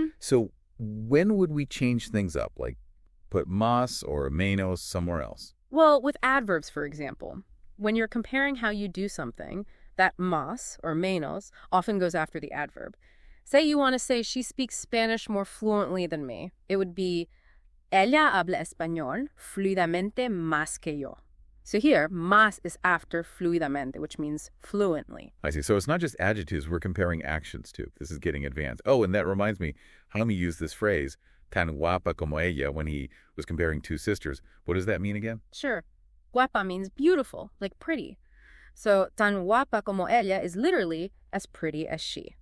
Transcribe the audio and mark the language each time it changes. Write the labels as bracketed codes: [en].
[en] So when would we change things up? Like put más or menos somewhere else? Well, with adverbs, for example, when you're comparing how you do something, that más or menos often goes after the adverb. Say you want to say she speaks Spanish more fluently than me. It would be [es] ella habla español fluidamente más que yo. [en] So here, más is after fluidamente, which means fluently. I see. So it's not just adjectives, we're comparing actions too. This is getting advanced. Oh, and that reminds me, Jaime used this phrase, [es] tan guapa como ella, [en] when he was comparing two sisters. What does that mean again? Sure. Guapa means beautiful, like pretty. So [es] tan guapa como ella [en] is literally as pretty as she.